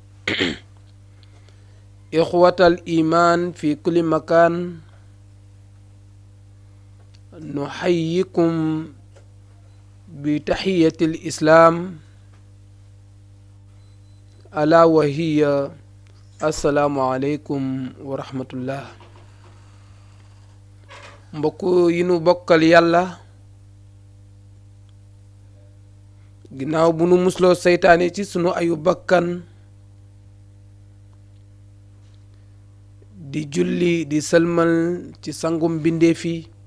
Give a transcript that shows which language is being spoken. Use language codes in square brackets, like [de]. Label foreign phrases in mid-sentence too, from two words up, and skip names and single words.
[ar] إخوة الإيمان في كل مكان، نحييكم بتحية الإسلام ألا وهي السلام عليكم ورحمة الله. [wo] mbokk yi nu bokkal yàlla, ginnaaw bu nu musloo seytaane ci sunu ayu bakkan, di julli di sëlmal ci sangum bindeef yi,